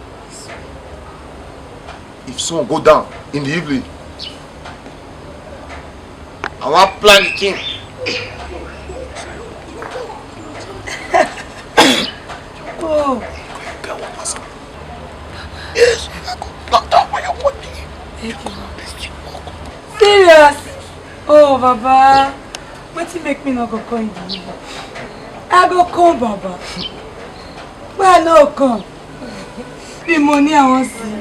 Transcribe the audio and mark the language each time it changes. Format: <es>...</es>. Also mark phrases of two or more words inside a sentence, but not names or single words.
<pcm>If sun go down in the evening, I want plant the thing. Oh. Yes, I go plant that for your body. Serious? Oh, Baba. What make me not go come? I go come, Baba. But I no come. The money I want see.</pcm>